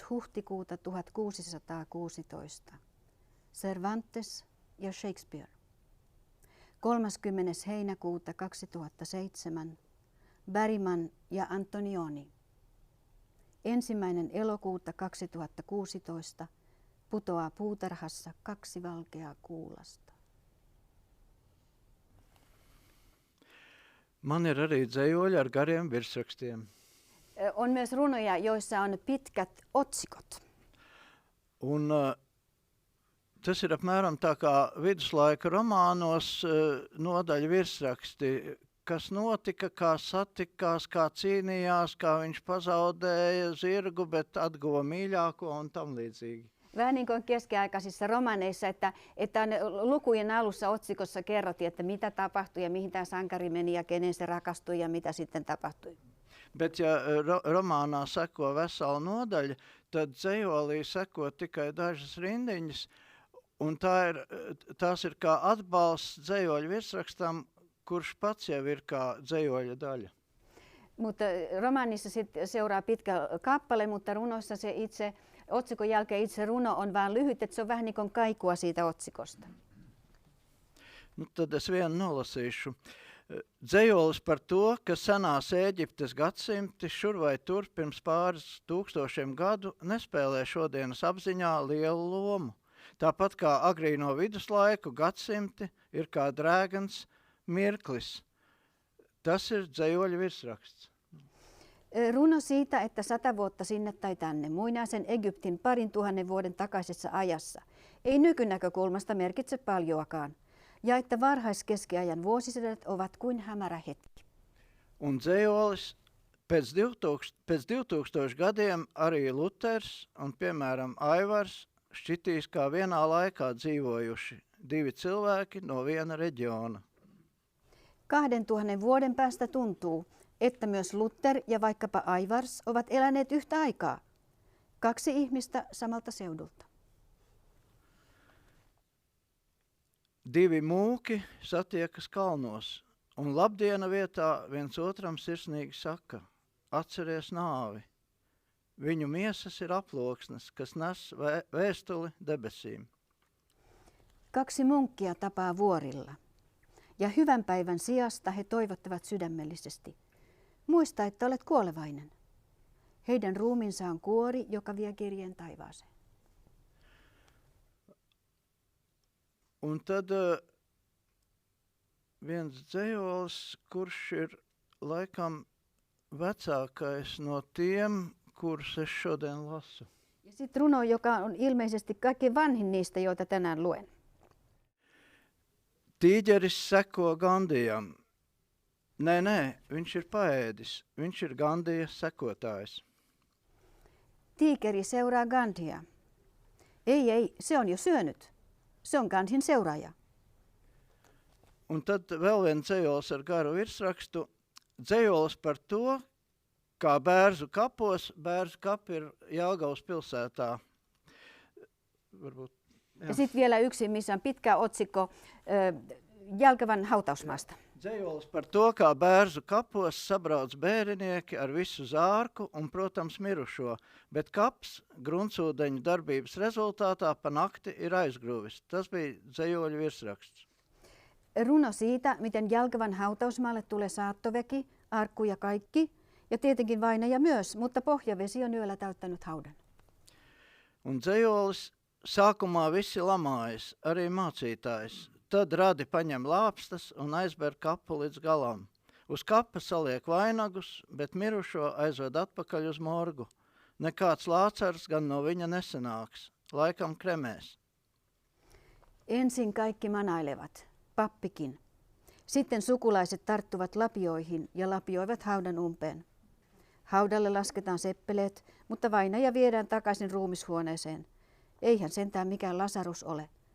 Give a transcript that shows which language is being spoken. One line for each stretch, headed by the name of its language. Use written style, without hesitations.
Finnish: huhtikuuta 1616 Cervantes ja Shakespeare. 30. heinäkuuta 2007 Bergman ja Antonioni. 1. elokuuta 2016 putoaa puutarhassa 2 valkeaa kuulasta.
Latvian: Man ir arī dzējoļi ar gariem virsrakstiem.
Finnish: On myös runoja, joissa on pitkät otsikot.
Latvian: Un tas ir apmēram tā kā viduslaika romānos nodaļa virsraksti, kas notika, kā satikās, kā cīnījās, kā viņš pazaudēja zirgu, bet atguva mīļāko un tam līdzīgi.
Finnish: Vähän niin kuin keskiaikaisissa romaneissa, että lukujen alussa otsikossa kerrottiin, että mitä tapahtui ja mihin tämä sankari meni ja kenen se rakastui ja mitä sitten tapahtui.
Latvian: Bet ja romānā seko vesela nodaļa, tad dzējolī seko tikai dažas rindiņas, un tās ir kā atbalsts dzējoļu virsrakstam, kurš pats jau ir kā dzējoļa daļa.
Finnish: Mutta romaanissa sitten seuraa pitkä kappale, mutta runoissa se itse otsikon jälkeen itse runo on vaan lyhyt, että se on vähän niin kuin kaikua siitä otsikosta.
Latvian: Nu, tad es vienu nolasīšu. Dzējolis par to, ka senās Ēģiptes gadsimti šur vai tur pirms pāris tūkstošiem gadu nespēlē šodienas apziņā lielu lomu. Tāpat kā agrīno viduslaiku gadsimti ir kā drēgans mirklis. Tas ir dzējoļa virsraksts.
Finnish: Runo siitä, että 100 vuotta sinne tai tänne, muinaisen Egyptin 2000 vuoden takaisessa ajassa, ei nykynäkökulmasta merkitse paljoakaan, ja että varhaiskeskiajan vuosisadat ovat kuin hämärä hetki.
Latvian: Un dzējolis pēc 2000 gadiem arī Luters un, piemēram, Aivars šķitīs kā vienā laikā dzīvojuši 2 cilvēki no viena reģiona.
Finnish: 2000 vuoden päästä tuntuu, että myös Luther ja vaikkapa Aivars ovat eläneet yhtä aikaa. 2 ihmistä samalta seudulta.
Latvian: 2 mūki satiekas kalnos, un labdiena vietā viens otram sirsnīgi saka: atceries nāvi. Viņu miesas ir aploksnes, kas nes vēstuli debesīm.
Finnish: 2 munkkia tapaa vuorilla. Ja hyvän päivän sijasta he toivottavat sydämellisesti: muista, että olet kuolevainen. Heidän ruumiinsa on kuori, joka vie kirjeen taivaaseen.
Latvian: Un tad viens dzējolis, kurš ir laikam vecākais no tiem, kurus es šodien lasu.
Finnish: Ja sitten runo, joka on ilmeisesti kaikkein vanhin niistä, joita tänään luen.
Latvian: Tīģeris seko Gandijam. Nē, viņš ir paēdis. Viņš ir Gandija sekotājs.
Finnish: Tiikeri seuraa Gandhia. Ei, se on jo syönyt. Se on Gandhin seuraaja.
Latvian: Un tad vēl viens dzējolis ar garu virsrakstu. Dzējolis par to, kā Bērzu kapos. Bērzu kapi ir Jelgavas pilsētā. Varbūt.
Finnish: Ja sitten vielä yksi, missä on pitkä otsikko Jelgavan hautausmaasta.
Latvian: Dzējolis par to, kā Bērzu kapos sabrauc bērinieki ar visu zārku un, protams, mirušo, bet kaps gruntsūdeņu darbības rezultātā pa nakti ir aizgrūvis. Tas bija dzējoļu virsraksts.
Finnish: Runo siitä, miten Jelgavan hautausmaalle tulee saattoväki, arkku ja kaikki, ja tietenkin vainaja myös, mutta pohjavesi on yöllä täyttänyt haudan.
Latvian: Un dzējolis sākumā visi lamājas, arī mācītājs. Tad radi paņem lāpstas un aizber kapu līdz galam. Uz kapa saliek vainagus, bet mirušo aizved atpakaļ uz morgu. Nekāds Lācars gan no viņa nesanāks, laikam kremēs.
Finnish: Ensin kaikki manailevat, pappikin. Sitten sukulaiset tarttuvat lapioihin ja lapioivat haudan umpeen. Haudalle lasketaan seppeleet, mutta vainaja viedään takaisin ruumishuoneeseen. Eihän sentään mikään Lasarus ole.